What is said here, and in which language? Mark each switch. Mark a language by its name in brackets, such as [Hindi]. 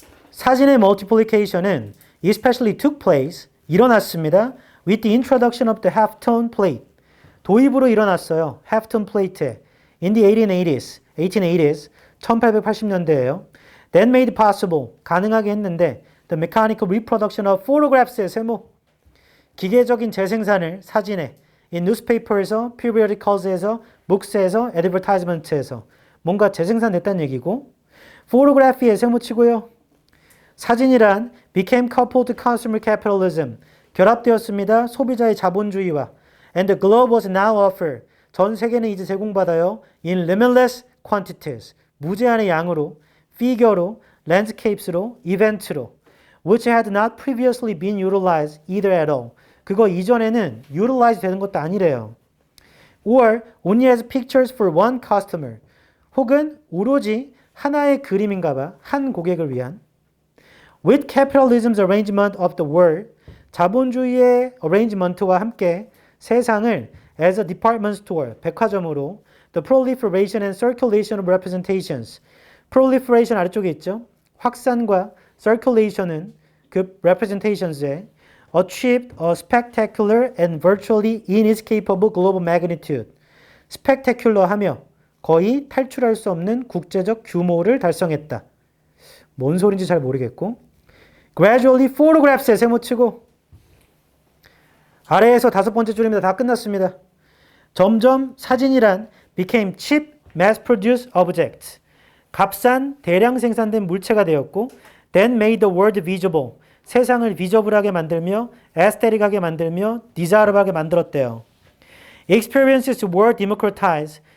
[English] 사진의 multiplication은 especially took place, [Korean] 일어났습니다. [English] with the introduction of the halftone plate. [Korean] 도입으로 일어났어요. halftone plate에. [English] in the 1880s, [Korean] 1880년대예요. [English] That made possible, [Korean] 가능하게 했는데 [English] the mechanical reproduction of photographs의 세모. [Korean] 기계적인 재생산을 사진에 in newspaper에서, periodicals에서, books에서, advertisement에서 뭔가 재생산됐다는 얘기고 photography의 세모치고요. [English] 사진이란 became coupled to consumer capitalism. [Korean] 결합되었습니다. 소비자의 자본주의와 [English] and the globe was now offered. [Korean] 전 세계는 이제 제공받아요. [English] in limitless quantities. [Korean] 무제한의 양으로, figure로, [English] landscapes로, event로, which had not previously been utilized either at all. [Korean] 그거 이전에는 utilize 되는 것도 아니래요. [English] or only as pictures for one customer. [Korean] 혹은 오로지 하나의 그림인가 봐. 한 고객을 위한. [English] with capitalism's arrangement of the world. [Korean] 자본주의의 [English] arrangement와 함께 [Korean] 세상을 [English] as a department store, [Korean] 백화점으로 [English] the proliferation and circulation of representations. [Korean] proliferation 아래쪽에 있죠. 확산과 [English] circulation은 그 representations에 achieved a spectacular and virtually inescapable global magnitude. [Korean] spectacular 하며 거의 탈출할 수 없는 국제적 규모를 달성했다. 뭔 소린지 잘 모르겠고 gradually photographs에 세모치고 아래에서 5번째 줄입니다. 다 끝났습니다. 점점 사진이란 [English] became cheap, mass-produced objects. [Korean] 값싼, 대량 생산된 물체가 되었고 [English] then made the world visible. [Korean] 세상을 비저블하게 만들며 aesthetic하게 만들며 desirable하게 만들었대요. [English] Experiences were democratized.